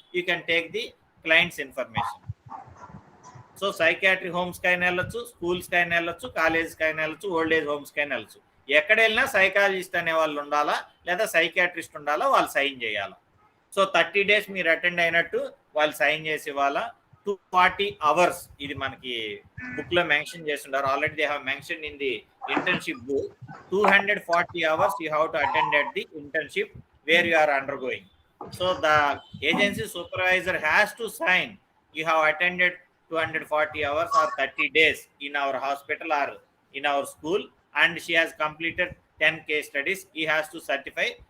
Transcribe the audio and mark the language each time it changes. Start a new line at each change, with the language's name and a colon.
English: You can take the client's information. So psychiatric homes
Telugu: కైనా వెళ్ళొచ్చు, schools కైనా వెళ్ళొచ్చు, కాలేజెస్ కైనా వెళ్ళొచ్చు, ఓల్డ్ ఏజ్ హోమ్స్ కైనా వెళ్ళొచ్చు. ఎక్కడ వెళ్ళినా సైకాలజిస్ట్ అనే వాళ్ళు ఉండాలా, లేదా సైకియాట్రిస్ట్ ఉండాలా, వాళ్ళు సైన్ చేయాలా. సో 30 days మీరు అటెండ్ అయినట్టు వాళ్ళు సైన్ చేసి ఇవ్వాలా. 240 hours ఇది మనకి బుక్ లో మెన్షన్ చేస్తుంటారు.
English: Already they have mention in the internship book. 240 hours you have to attend at the internship where you are undergoing. So the agency supervisor has to sign you have attended 240 hours or 30 days in our hospital or in our school, and she has completed 10 case studies. He has to certify.